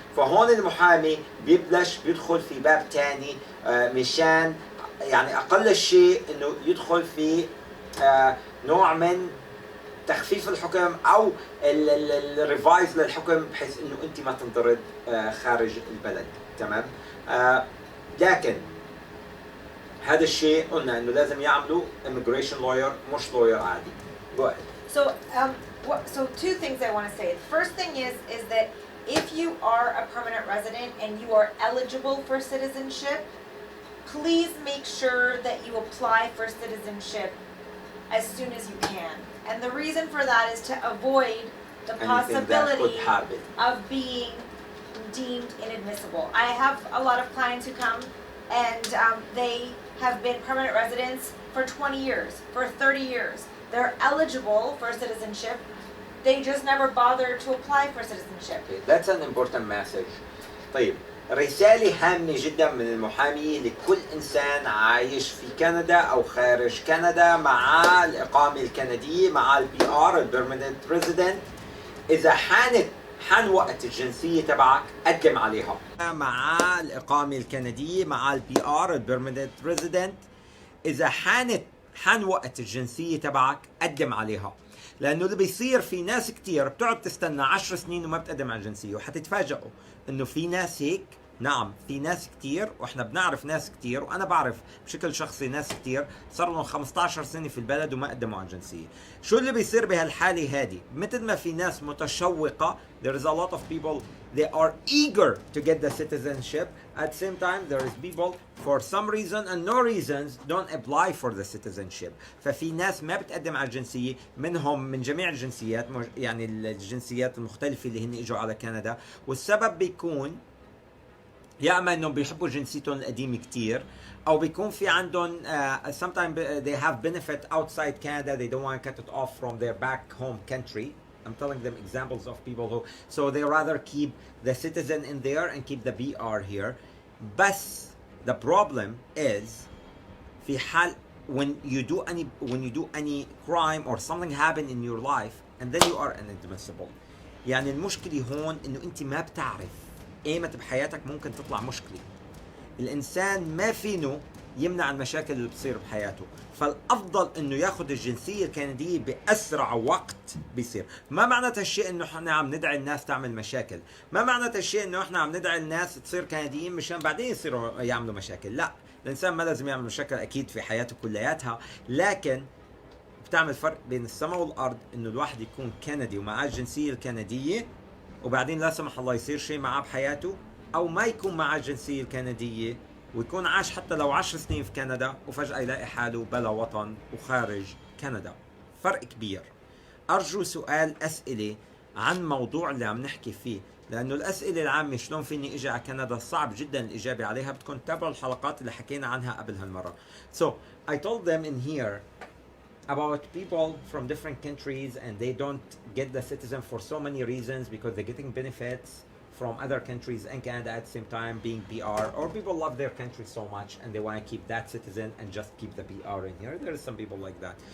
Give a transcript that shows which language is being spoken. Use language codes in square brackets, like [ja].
[ar] فهون المحامي بيدخل في باب تاني مشان يعني أقل شيء إنه يدخل في نوع من تخفيف الحكم أو الريفايز للحكم بحيث إنه أنت ما تنطرد خارج البلد. تمام. لكن هذا الشيء قلنا إنه لازم يعملوا immigration lawyer مش lawyer عادي. [en] Go ahead. So two things I want to say. The first thing is that if you are a permanent resident and you are eligible for citizenship, please make sure that you apply for citizenship as soon as you can. And the reason for that is to avoid the possibility of being deemed inadmissible. I have a lot of clients who come and they have been permanent residents for 20 years, for 30 years. They're eligible for citizenship. They just never bother to apply for citizenship. Okay, that's an important message. [ar] طيب رسالة هامة جدا من المحامي لكل إنسان عايش في كندا أو خارج كندا مع الإقامة الكندية مع البي آر البيرمننت ريزيدنت. إذا حان وقت الجنسية تبعك قدم عليها مع الإقامة الكندية مع البي آر البيرمننت ريزيدنت. إذا حانت حان وقت الجنسية تبعك قدم عليها. لأنه اللي بيصير في ناس كتير بتقعد تستنى 10 سنين وما بتقدم على الجنسية، وحتتفاجئوا إنه في ناس هيك. نعم في ناس كتير، واحنا بنعرف ناس كتير، وانا بعرف بشكل شخصي ناس كتير صار لهم 15 سنة في البلد وما قدموا على الجنسية. شو اللي بيصير بهالحالة هذه؟ مثل ما في ناس متشوقة، [en] there is a lot of people they are eager to get the citizenship, at the same time there is people for some reason and no reasons don't apply for the citizenship. [ar] ففي ناس ما بتقدم على الجنسية، منهم من جميع الجنسيات، يعني الجنسيات المختلفة اللي هن اجوا على كندا، والسبب بيكون يا اما انهم بيحبوا جنسيتهم القديمه كتير، او بيكون في عندهم [en] sometimes they have benefit outside Canada, they don't want to cut it off from their back home country. I'm telling them examples of people who so they rather keep the citizen in there and keep the BR here. But the problem is [ar] في حال [en] when you do any crime or something happen in your life and then you are inadmissible. [ar] يعني المشكلة هون انه انت ما بتعرف ايمت بحياتك ممكن تطلع مشكلة. الانسان ما فينه يمنع المشاكل اللي بتصير بحياته، فالافضل انه ياخذ الجنسية الكندية باسرع وقت بيصير. ما معنى هالشيء انه احنا عم ندعي الناس تعمل مشاكل، ما معنى هالشيء انه احنا عم ندعي الناس تصير كنديين مشان بعدين يصيروا يعملوا مشاكل. لا، الانسان ما لازم يعمل مشاكل اكيد في حياته كلياتها، لكن بتعمل فرق بين السماء والارض انه الواحد يكون كندي ومعاه الجنسية الكندية وبعدين لا سمح الله يصير شيء معاه بحياته، او ما يكون معاه الجنسية الكندية ويكون عاش حتى لو 10 سنين في كندا وفجأة يلاقي حاله بلا وطن وخارج كندا. فرق كبير. ارجو سؤال اسئلة عن موضوع اللي عم نحكي فيه، لانه الاسئلة العامة شلون فيني اجي على كندا صعب جدا الاجابة عليها، بدكم تتابعوا الحلقات اللي حكينا عنها قبل هالمرة. [en] So I told them in here about people from different countries and they don't get the citizen for so many reasons because they're getting benefits from other countries and Canada at the same time being PR, or people love their country so much and they want to keep that citizen and just keep the PR in here. There are some people like that.